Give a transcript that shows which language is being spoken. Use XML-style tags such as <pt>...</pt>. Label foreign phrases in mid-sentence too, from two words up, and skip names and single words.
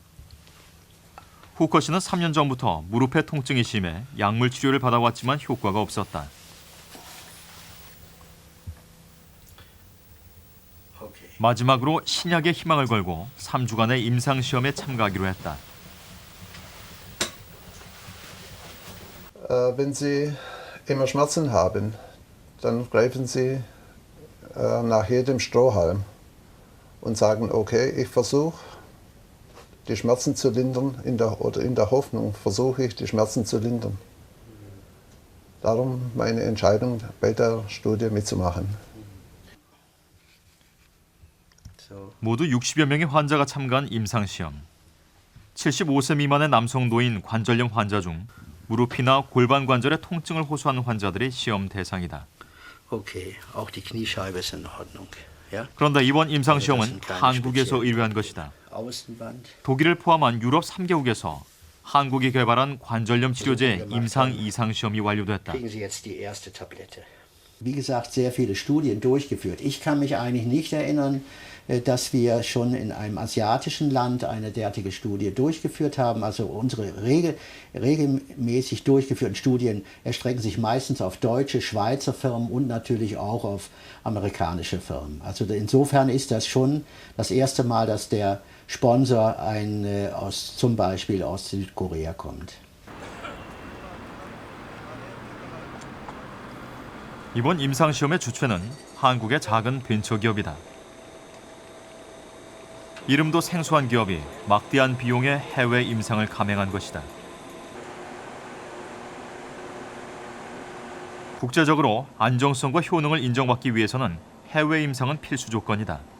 <ko>후커 씨는 3년 전부터 무릎의 통증이 심해 약물 치료를 받아왔지만 효과가 없었다. 마지막으로 신약에 희망을 걸고 3주간의 임상 시험에 참가하기로 했다.</ko> <de>Wenn Sie immer Schmerzen haben, dann greifen Sie nach jedem Strohhalm und sagen, okay, ich versuche die Schmerzen zu lindern, in der Hoffnung versuche ich die Schmerzen zu lindern. Darum meine Entscheidung, bei der Studie mitzumachen.</de> <ko>모두 60여 명의 환자가 참가한 임상시험. 75세 미만의 남성 노인 관절염 환자 중 무릎이나 골반 관절의 통증을 호소하는 환자들이 시험 대상이다.</ko> <de>Okay, auch die Kniescheibe ist in Ordnung. Ja?</de> <ko>그런데 이번 임상시험은 한국에서 의뢰한 것이다. 독일을 포함한 유럽 3개국에서 한국이 개발한 관절염 치료제 임상 2상 시험이 완료됐다.</ko> <de>Wie gesagt, sehr viele Studien durchgeführt. Ich kann mich eigentlich nicht erinnern, dass wir schon in einem asiatischen Land eine derartige Studie durchgeführt haben. Also unsere regelmäßig durchgeführten Studien erstrecken sich meistens auf deutsche, Schweizer Firmen und natürlich auch auf amerikanische Firmen. Also insofern ist das schon das erste Mal, dass der Sponsor zum Beispiel aus Südkorea kommt.</de> <ko>이번 임상시험의 주체는 한국의 작은 벤처기업이다. 이름도 생소한 기업이 막대한 비용의 해외 임상을 감행한 것이다. 국제적으로 안정성과 효능을 인정받기 위해서는 해외 임상은 필수 조건이다.</ko>